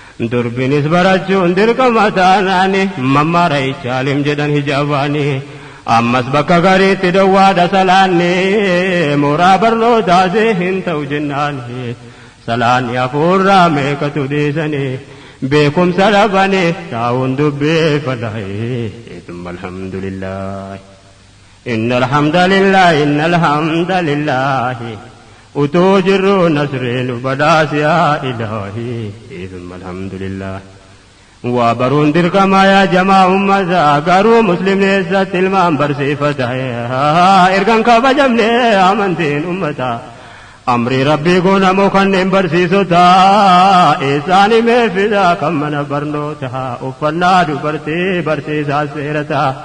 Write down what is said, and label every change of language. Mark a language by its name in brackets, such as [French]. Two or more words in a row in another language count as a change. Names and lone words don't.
[Oromo] durbinis barachuun dirqama taanaani, mammaara ichaalim jedhan hijaabaani, ammas bakka gariitti dawwaadha salaanni, mooraa barnootaa see hin ta'u jennaani, salaanni hafuurraa meeqatu dhiisani, beekumsa dhabani, taa'uun dubbii falaa'e, [Arabic] ثم الحمد لله. إن الحمد لله، إن الحمد لله. [Oromo] Utuu jirru nasri nu badaasi yaa Ilaahi, [Arabic] ثم الحمد لله. [Oromo] Waa baruun dirqama yaa jamaa ummata, garuu muslimni eessatti ilmaan barsiifata? Ergan kabajamne amantiin ummata. Amri Rabbii goonamoo kanneen barsiisota, eessaan himee fida kan mana barnoota, uffannaa dubartii barsiisaa seerata.